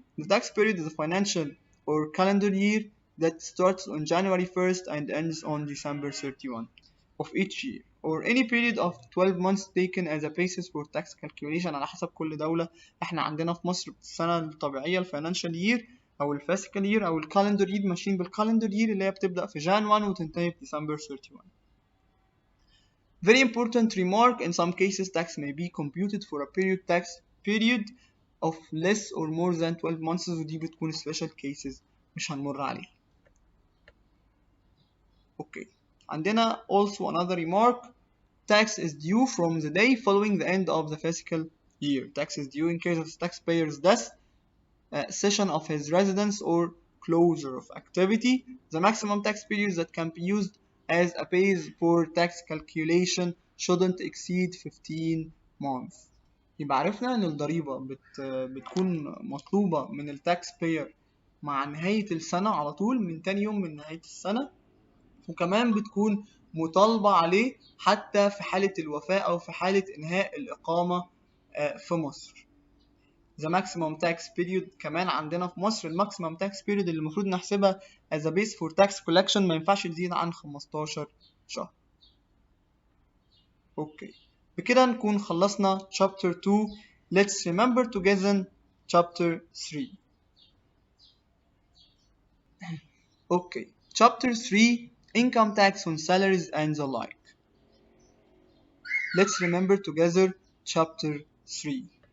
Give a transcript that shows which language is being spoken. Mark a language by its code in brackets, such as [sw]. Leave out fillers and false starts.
[en] The tax period is a financial or calendar year that starts on January 1st and ends on December 31 of each year or any period of 12 months taken as a basis for tax calculation [ar] على حسب كل دولة. احنا عندنا في مصر السنة [en] الطبيعية الفاينانشال year [ar] أو الفاسيكال يير أو الكالندر يير، ماشيين بالكالندر يير اللي هي بتبدأ في جان 1 وتنتهي في ديسمبر 31. [en] Very important remark: in some cases tax may be computed for a period of less or more than 12 months، [ar] ودي بتكون [en] special cases [ar] مش هنمر عليها. [en] Okay. [ar] عندنا [en] also another remark: tax is due from the day following the end of the fiscal year. Tax is due in case of taxpayer's death, cessation of his residence, or closure of activity. The maximum tax period that can be used as a base for tax calculation shouldn't exceed 15 months. [ar] يبقى عرفنا ان الضريبة بتكون مطلوبة من التاكس باير مع نهاية السنة على طول، من تاني يوم من نهاية السنة، وكمان بتكون مطالبة عليه حتى في حالة الوفاة أو في حالة إنهاء الإقامة في مصر. [en] The maximum tax period [ar] كمان عندنا في مصر الماكسيمم tax period اللي المفروض نحسبها [en] as a base for tax collection [ar] ما ينفعش تزيد عن 15 شهر. اوكي، بكده نكون خلصنا chapter 2. [en] Let's remember together chapter 3. Okay, chapter 3 income tax on salaries and the like. Let's remember together chapter 3.